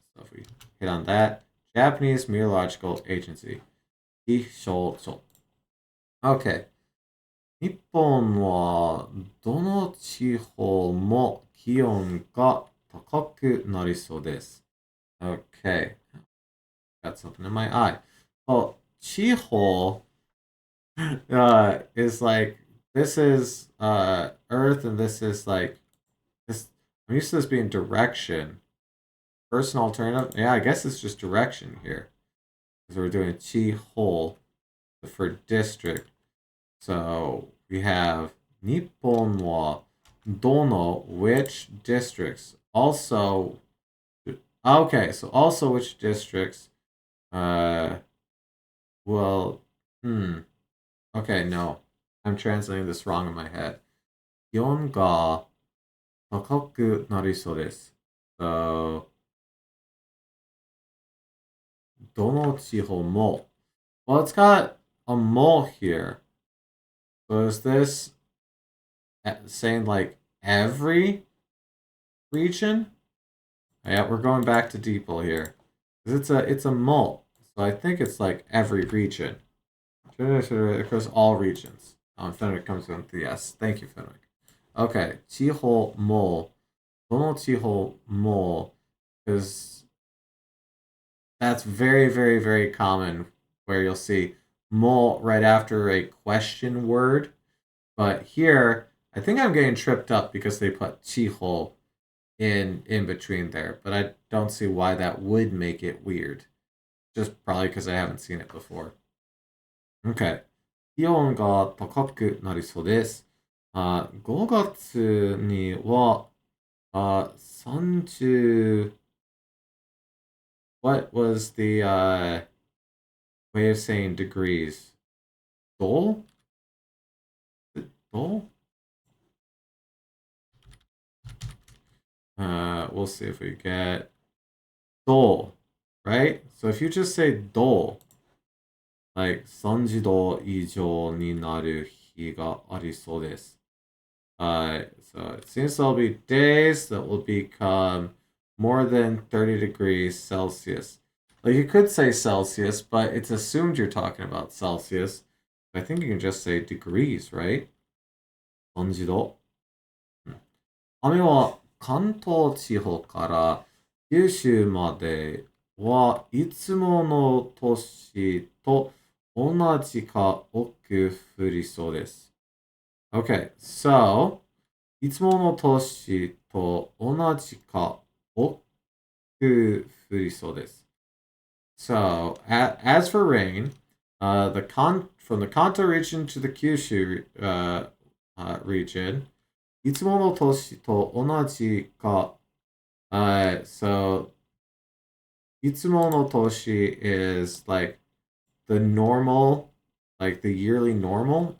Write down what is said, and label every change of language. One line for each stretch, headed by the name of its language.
English: So if we hit on that, Japanese Meteorological Agency.
Japanese: 気象庁.
English: Okay.
Japanese: 日本はどの地方も気温が高くなりそうです。
English: Okay. Got something in my eye. Well, 地方is like, this is Earth and this is like, this I'm used to this being direction. Person alternative. Yeah, I guess it's just direction here. Because we're doing chi hole for district. So we have Nippon wa dono, which districts. Also, okay, so also which districts. Uh, well, hmm. Okay, no. I'm translating this wrong in my head.
Japanese: 気温が高くなりそうです。
English: So,
Japanese: どの地方も
English: well, it's got a mole here. So is this saying like every region? Yeah, we're going back to DeepL here. 'Cause it's a mole. So I think it's like every region. Across all regions. Fenwick comes with the yes. Thank you, Fenwick. Okay,
Japanese: 地方もどの地方も
English: because that's very, very, very common where you'll see mo right after a question word. But here, I think I'm getting tripped up because they put chiho in between there. But I don't see why that would make it weird. Just probably because I haven't seen it before. Okay.
Japanese: 気温が高くなりそうです。 5月には、
English: 30 what was the way of saying degrees? Dole? Dole? We'll see if we get dole, right? So if you just say dole, like
Japanese: 30度以上になる日がありそうです。
English: So it seems there'll be days that will become more than 30 degrees Celsius. Like you could say Celsius, but it's assumed you're talking about Celsius. I think you can just say degrees, right?
Japanese: 30度。雨は関東地方から九州まではいつもの年と同じか多く降りそうです。
English: Okay, so
Japanese: いつもの年と同じか多く降りそうです。
English: So, as for rain, from the Kanto region to the Kyushu region,
Japanese: いつもの年と同じか
English: so
Japanese: いつもの年
English: is like the normal, like the yearly normal.